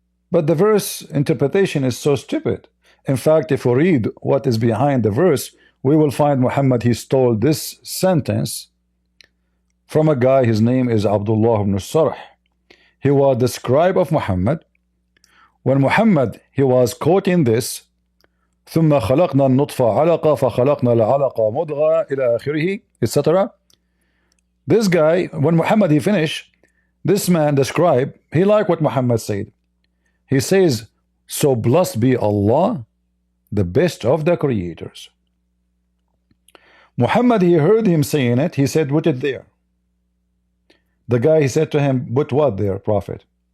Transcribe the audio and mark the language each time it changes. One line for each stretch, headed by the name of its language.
English: But the verse interpretation is so stupid. In fact, if we read what is behind the verse, we will find Muhammad, he stole this sentence from a guy, his name is Abdullah ibn Sarh. He was the scribe of Muhammad. When Muhammad, he was quoting this,
Arabic: ثم خلقنا النطفة علقة فخلقنا العلقة مضغة إلى آخره,
English: etc. This guy, when Muhammad he finished, this man, the scribe, he liked what Muhammad said. He says, so blessed be Allah, the best of the creators. Muhammad, he heard him saying it. He said, put it there. The guy, he said to him, put what there, Prophet?